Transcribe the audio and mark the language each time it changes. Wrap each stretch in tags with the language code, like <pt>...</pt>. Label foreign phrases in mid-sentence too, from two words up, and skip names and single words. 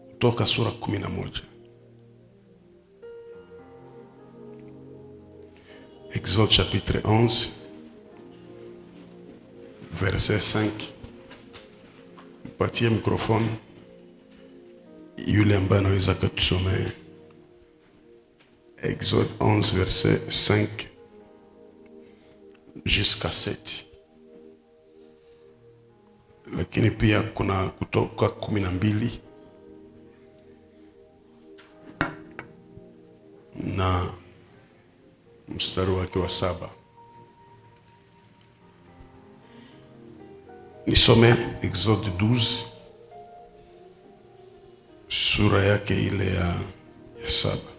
<sw>Kutoka sura 11.</sw> <fr>Exode chapitre 11 verset 5.</fr> <sw>Patie microphone yule ambaye anaweza kutusomea.</sw> <fr>Exode 11 verset 5 jusqu'à 7.</fr> <sw>Lakini pia kuna Kutoka 12 na mstari wake wa 7. Nisome Exode 12 sura yake ile ya 7.</sw>